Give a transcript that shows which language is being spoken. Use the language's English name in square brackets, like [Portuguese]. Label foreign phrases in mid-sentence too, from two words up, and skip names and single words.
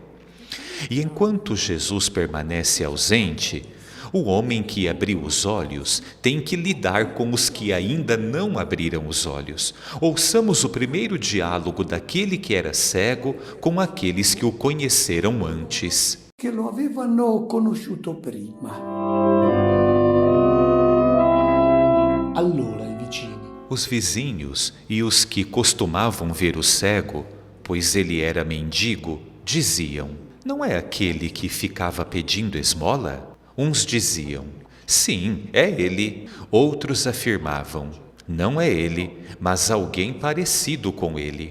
[Portuguese] E enquanto Jesus permanece ausente, o homem que abriu os olhos tem que lidar com os que ainda não abriram os olhos. Ouçamos o primeiro diálogo daquele que era cego com aqueles que o conheceram antes. [Italian] che lo avevano conosciuto prima. Allora i vicini, [Portuguese] Os vizinhos e os que costumavam ver o cego, pois ele era mendigo, diziam: não é aquele que ficava pedindo esmola? Uns diziam: sim, é ele. Outros afirmavam: não é ele, mas alguém parecido com ele.